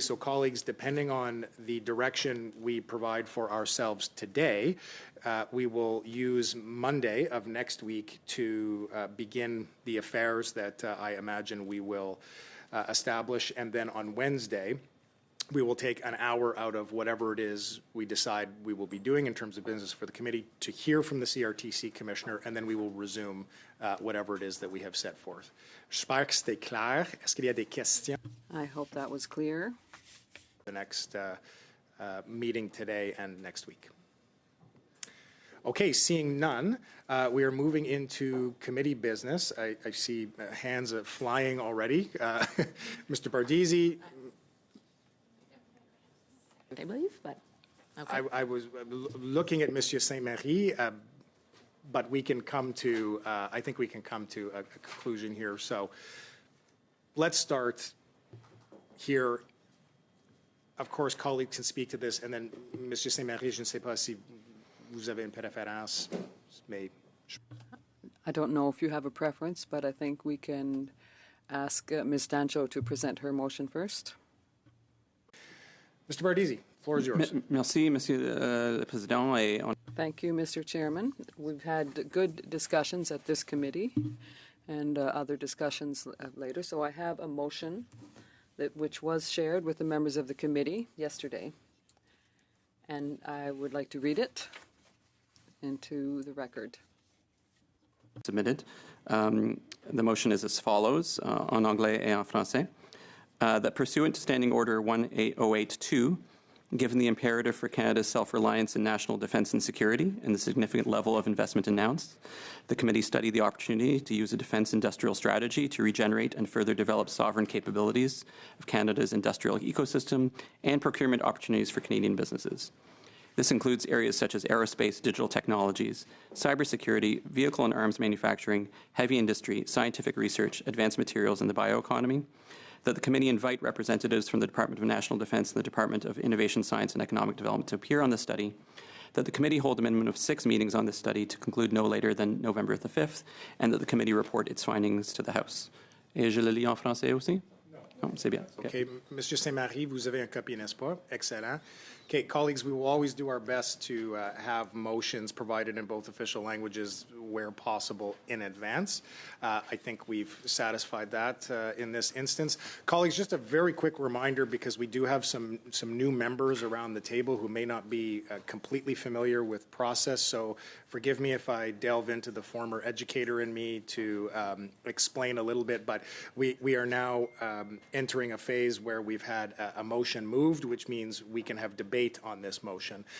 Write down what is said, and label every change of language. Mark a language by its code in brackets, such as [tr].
[en] So colleagues, depending on the direction we provide for ourselves today, we will use Monday of next week to begin the affairs that I imagine we will establish. And then on Wednesday, we will take an hour out of whatever it is we decide we will be doing in terms of business for the committee to hear from the CRTC Commissioner, and then we will resume whatever it is that we have set forth. [fr] J'espère que c'était clair. Est-ce qu'il y a des questions? [en] I hope that was clear. The next meeting today and next week. Okay, seeing none, we are moving into committee business. I see hands flying already. Mr. Bardisi. I believe, but okay. I was looking at Monsieur Saint-Marie, but we can come to, I think we can come to a conclusion here. So let's start here. Of course, colleagues can speak to this, and then [fr] Monsieur Saint-Marie, je ne sais pas si vous avez une préférence, mais... [en] I don't know if you have a preference, but I think we can ask Ms. Dancho to present her motion first. Mr. Bardisi, the floor is yours. [fr] Merci, Monsieur le Président. [en] Thank you, Mr. Chairman. We've had good discussions at this committee and other discussions later. So I have a motion which was shared with the members of the committee yesterday. And I would like to read it into the record. Submitted. The motion is as follows, [fr] en anglais et en français. [en] That pursuant to Standing Order 18082, given the imperative for Canada's self-reliance in national defence and security and the significant level of investment announced, the committee studied the opportunity to use a defence industrial strategy to regenerate and further develop sovereign capabilities of Canada's industrial ecosystem and procurement opportunities for Canadian businesses. This includes areas such as aerospace, digital technologies, cybersecurity, vehicle and arms manufacturing, heavy industry, scientific research, advanced materials, and the bioeconomy. That the committee invite representatives from the Department of National Defence and the Department of Innovation, Science and Economic Development to appear on the study, that the committee hold a minimum of 6 meetings on this study to conclude no later than November the 5th, and that the committee report its findings to the House. [fr] Et je le lis en français aussi? Non, c'est bien. Okay, Monsieur Saint-Marie, vous avez une copie, n'est-ce pas? [en] Excellent. Okay, colleagues, we will always do our best to have motions provided in both official languages where possible in advance. I think we've satisfied that in this instance. Colleagues, just a very quick reminder, because we do have some new members around the table who may not be completely familiar with process, so forgive me if I delve into the former educator in me to explain a little bit, but we are now entering a phase where we've had a motion moved, which means we can have debate on this motion.